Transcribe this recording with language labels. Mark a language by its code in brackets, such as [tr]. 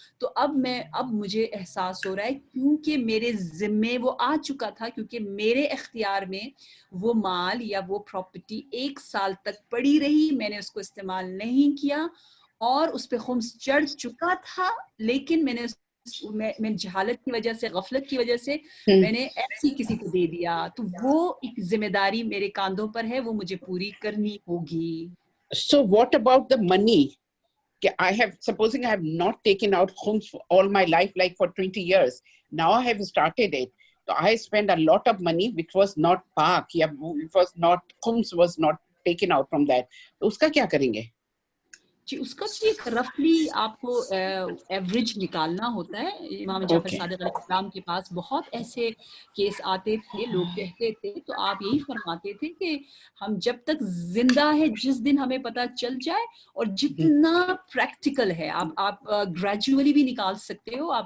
[ur] تو اب مجھے احساس ہو رہا ہے کیونکہ میرے ذمے وہ آ چکا تھا, کیونکہ میرے اختیار میں وہ مال یا وہ پراپرٹی 1 سال تک پڑی رہی, میں نے اس کو استعمال نہیں کیا اور اس پہ خمس چڑھ چکا تھا, لیکن میں جہالت کی وجہ سے, غفلت کی وجہ سے میں نے ایسی کسی کو دے دیا, تو وہ ایک ذمہ داری میرے کاندھوں پر ہے, وہ مجھے پوری کرنی ہوگی. [en] So what about the money? Supposing I have not taken out khums for all my life, like for 20 years. Now I have started it. So I spend a lot of money which was not pak, it was not, khums was not taken out from that. [ur] تو اس کا کیا کریں گے؟ جی اس کا بھی ایک رفلی آپ کو ایوریج نکالنا ہوتا ہے. امام جعفر صادق علیہ السلام کے پاس بہت ایسے کیس آتے تھے, لوگ کہتے تھے, تو آپ یہی فرماتے تھے کہ ہم جب تک زندہ ہے, جس دن ہمیں پتہ چل جائے, اور جتنا پریکٹیکل ہے آپ گریجولی بھی نکال سکتے ہو.